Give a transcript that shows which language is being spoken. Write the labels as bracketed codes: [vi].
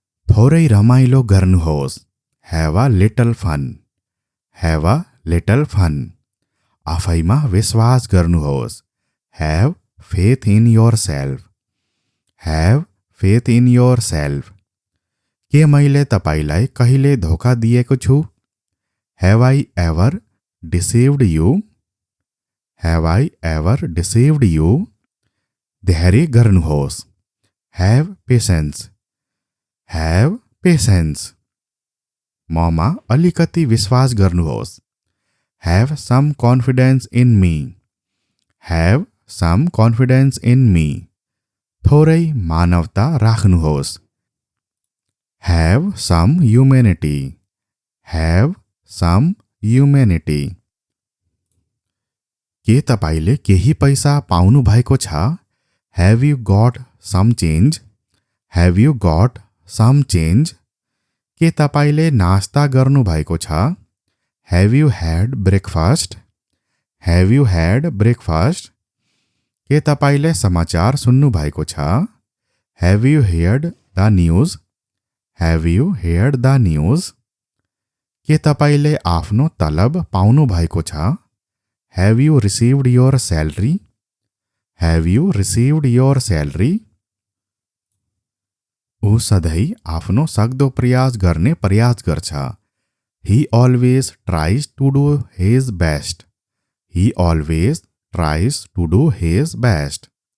[ne] थोरै रमाइलो गर्नुहोस्। [en] Have a little fun. Have a little fun. [ne] आफैमा विश्वास गर्नुहोस्। [en] Have faith in yourself. Have faith in yourself. [ne] के मैले तपाईलाई कहिले धोका दिएको छु? [en] Have I ever deceived you? Have I ever deceived you? [ne] धैर्य गर्नुहोस्। [en] Have patience. Have patience. [ne] ममा अलिकति विश्वास गर्नुहोस्। [en] Have some confidence in me. Have some confidence in me. [ne] थोरै मानवता राख्नुहोस्। [en] Have some humanity. Have some humanity. [ne] के तपाईले केही पैसा पाउनु भएको छ? [en] Have you got some change? Have you got some change? [ne] के तपाईले नास्ता गर्नु भएको छ? [en] Have you had breakfast? Have you had breakfast? [ne] के तपाईले समाचार सुन्नु भएको छ? [en] Have you heard the news? Have you heard the news? [ne] के तपाईले आफ्नो तलब पाउनु भएको छ? [en] Have you received your salary? Have you received your salary? [ne] ऊ सधैँ आफ्नो सक्दो प्रयास गर्ने प्रयास गर्छ। [en] He always tries to do his best. He always tries to do his best.